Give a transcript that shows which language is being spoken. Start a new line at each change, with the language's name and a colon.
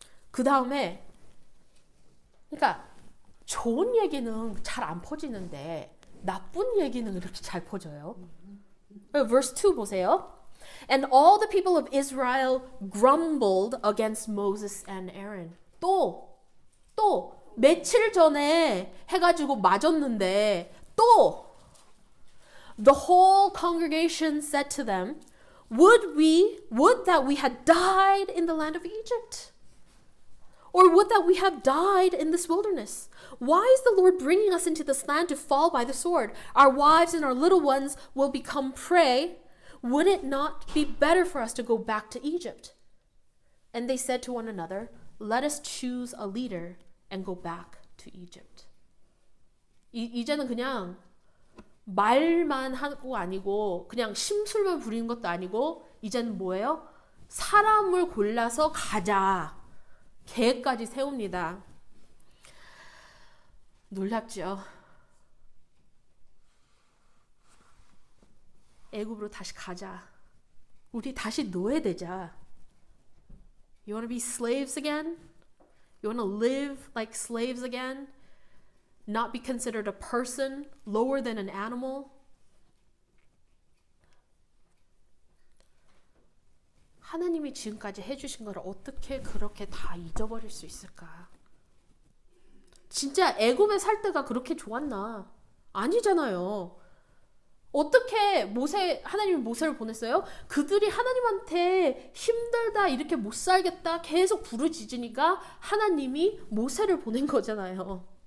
Korean: 그 다음에 그러니까 좋은 얘기는 잘 안 퍼지는데 나쁜 얘기는 이렇게 잘 퍼져요. Verse 2 보세요.
English: And all the people of Israel grumbled against Moses and Aaron.
Korean: 또 며칠 전에 해가지고 맞았는데 또
English: the whole congregation said to them, would that we had died in the land of Egypt. Or would that we have died in this wilderness? Why is the Lord bringing us into this land to fall by the sword? Our wives and our little ones will become prey. Would it not be better for us to go back to Egypt? And they said to one another, let us choose a leader and go back to Egypt.
Korean: 이제는 그냥 말만 하고 아니고 그냥 심술만 부리는 것도 아니고 이제는 뭐예요? 사람을 골라서 가자. 계획까지 세웁니다. 놀랍죠? 애굽으로 다시 가자. 우리 다시 노예되자.
English: You want to be slaves again? You want to live like slaves again? Not be considered a person lower than an animal?
Korean: 하나님이 지금까지 해주신 걸 어떻게 그렇게 다 잊어버릴 수 있을까? 진짜 애굽에 살 때가 그렇게 좋았나? 아니잖아요. 어떻게 하나님이 모세를 보냈어요? 그들이 하나님한테 힘들다, 이렇게 못 살겠다 계속 부르짖으니까 하나님이 모세를 보낸 거잖아요.